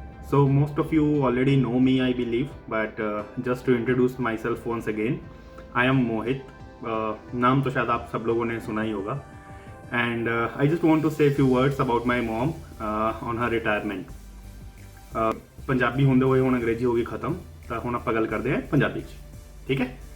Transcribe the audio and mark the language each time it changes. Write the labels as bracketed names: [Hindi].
[English] So most of you already know me, I believe, but just to introduce myself once again, I am Mohit. [Hindi] नाम तो शायद आप सब लोगों ने सुना ही होगा. [English] And I just want to say a few words about my mom on her retirement. [Punjabi] Punjabi ਹੁੰਦੇ ਹੋਏ ਹੁਣ ਅੰਗਰੇਜ਼ੀ ਹੋ ਗਈ ਖਤਮ, ਤਾਂ ਹੁਣ ਆਪਾਂ ਗੱਲ ਕਰਦੇ ਹਾਂ ਪੰਜਾਬੀ 'ਚ, ਠੀਕ ਹੈ.